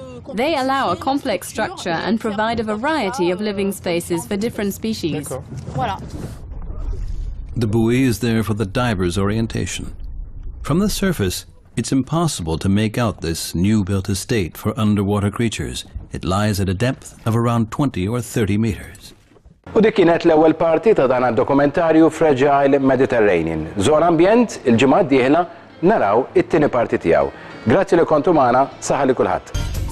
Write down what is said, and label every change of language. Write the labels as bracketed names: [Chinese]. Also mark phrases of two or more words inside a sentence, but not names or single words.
[English] They allow a complex structure and provide a variety of living spaces for different species. The buoy is there for the diver's orientation. From the surface, it's impossible to make out this new-built estate for underwater creatures. It lies at a depth of around 20 or 30 meters. [Maltese] U dik kienet l-ewwel parti ta' dan id-dokumentarju Fragile Mediterranean. Zona Ambjent il-ġimgħa d-dieħla naraw it-tieni parti tiegħu. Grazzi li kontu magħna, saħa li kulħadd.